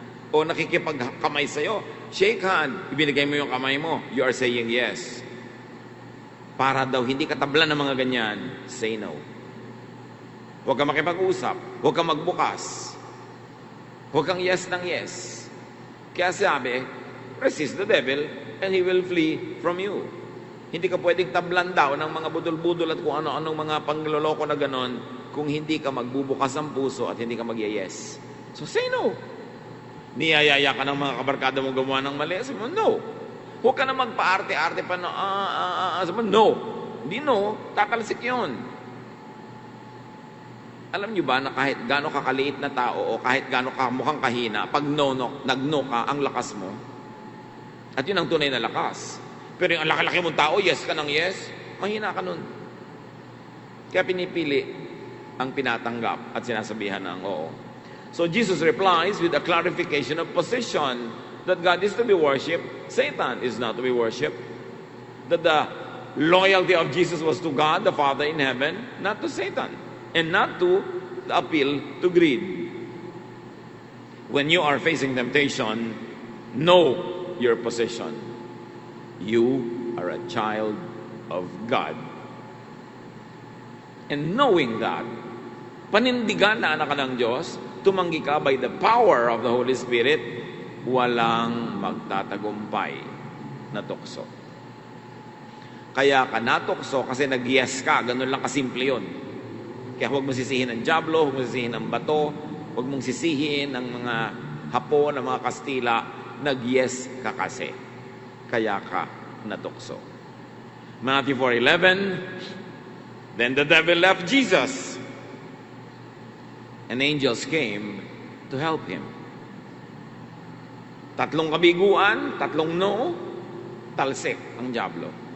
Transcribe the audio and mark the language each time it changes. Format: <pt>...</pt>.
<tl>O nakikipagkamay sa'yo, shake hand, ibinigay mo yung kamay mo,</tl> <en>you are saying yes.</en> <tl>Para daw hindi katablan ng mga ganyan, say no. Huwag kang makipag-usap, huwag kang magbukas, huwag kang yes ng yes. Kaya sabi,</tl> <en>resist the devil and he will flee from you.</en> <tl>Hindi ka pwedeng tablan daw ng mga budol-budol at kung ano-anong mga pangloloko na ganon kung hindi ka magbubukas ang puso at hindi ka mag-yes.</tl> <en>So say no.</en> <tl>Niyayaya ka ng mga kabarkada mo gumawa ng mali, sabi mo, no. Huwag ka na magpa-arte-arte pa na, sabi mo, no. Hindi no, tatalsik yun. Alam nyo ba na kahit gaano kakaliit na tao o kahit gaano ka mukhang kahina, pag nag-no ka, ang lakas mo. At yun ang tunay na lakas. Pero yung laki-laki mong tao, yes ka ng yes, mahina ka nun. Kaya pinipili ang pinatanggap at sinasabihan ng oo.</tl> <en>So Jesus replies with a clarification of position that God is to be worshipped, Satan is not to be worshipped. That the loyalty of Jesus was to God, the Father in heaven, not to Satan. And not to appeal to greed. When you are facing temptation, know your position. You are a child of God. And knowing that,</en> <tl>panindigan na anak ka ng Diyos, tumanggi ka</tl> <en>by the power of the Holy Spirit,</en> <tl>walang magtatagumpay na tukso. Kaya ka natukso kasi nag-yes ka, ganun lang kasimple yun. Kaya huwag mong sisihin ng diablo, huwag mong sisihin ng bato, huwag mong sisihin ng mga Hapon, ng mga Kastila, nag-yes ka kasi. Kaya ka natukso.</tl> <en>Matthew 4:11, then the devil left Jesus, and angels came to help him.</en> <tl>Tatlong kabiguan, tatlong no, talsik ang diablo.</tl>